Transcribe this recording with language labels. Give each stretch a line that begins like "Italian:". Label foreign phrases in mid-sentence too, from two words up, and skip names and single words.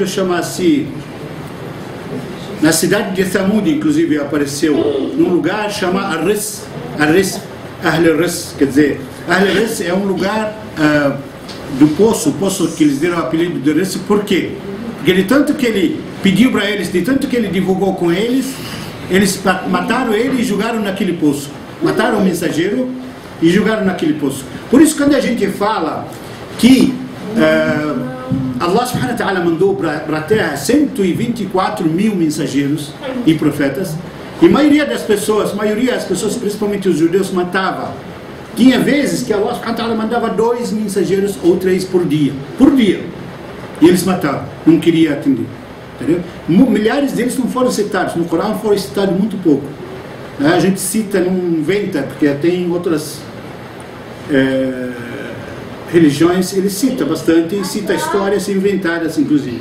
Portuguese: chama-se, na cidade de Thamud, inclusive, apareceu, num lugar chamado Ar-Ris, Ahl-Ris, quer dizer, Ahl-Ris é um lugar do poço que eles deram o apelido de Ris. Por quê? Porque de tanto que ele pediu para eles, de tanto que ele divulgou com eles, eles mataram ele e jogaram naquele poço. Mataram o mensageiro e jogaram naquele poço. Por isso, quando a gente fala que
Arabic: الله سبحانه وتعالى
Portuguese: mandou para a terra 124 mil mensageiros e profetas, e a maioria das pessoas, principalmente os judeus, matava. Tinha vezes que
Arabic: الله سبحانه وتعالى
Portuguese: mandava 2 mensageiros ou 3 por dia. E eles matavam, não queria atender. Entendeu? Milhares deles não foram citados, no Corão foram citados muito pouco. A gente cita, não inventa, porque tem outras religiões, ele cita bastante, cita histórias inventadas, inclusive.